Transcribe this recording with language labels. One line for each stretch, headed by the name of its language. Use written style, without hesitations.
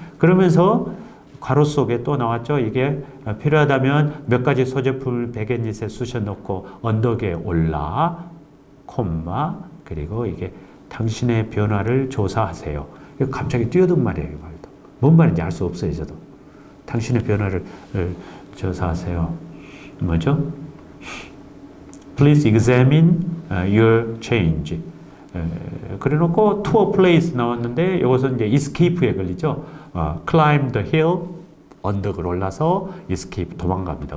Korean: 그러면서 괄호 속에 또 나왔죠. 이게 필요하다면 몇 가지 소제품을 베갯닛에 쑤셔 넣고 언덕에 올라 콤마 그리고 이게 당신의 변화를 조사하세요. 갑자기 뛰어든 말이에요. 뭔 말인지 알 수 없어요, 저도. 당신의 변화를 조사하세요. 뭐죠?
English: Please examine your change.
Korean: 그래 놓고
English: to a place
Korean: 나왔는데 이것은 이제 escape에 걸리죠.
English: climb the hill,
Korean: 언덕을 올라서 escape, 도망갑니다.